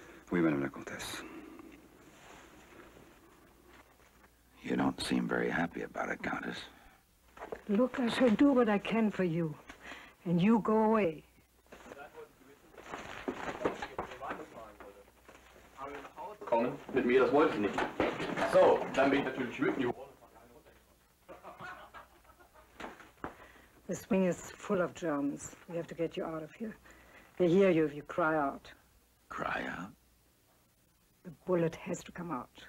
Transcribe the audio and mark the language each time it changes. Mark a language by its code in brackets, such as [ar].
[fr] Oui, Madame la Comtesse. [en] You don't seem very happy about it, Countess. Look, I shall do what I can for you, and you go away. [de] Kommen, mit mir, das wollte sie nicht. So, dann bin ich natürlich wütend. [en] This wing is full of Germans. We have to get you out of here. They hear you if you cry out. Cry out? The bullet has to come out.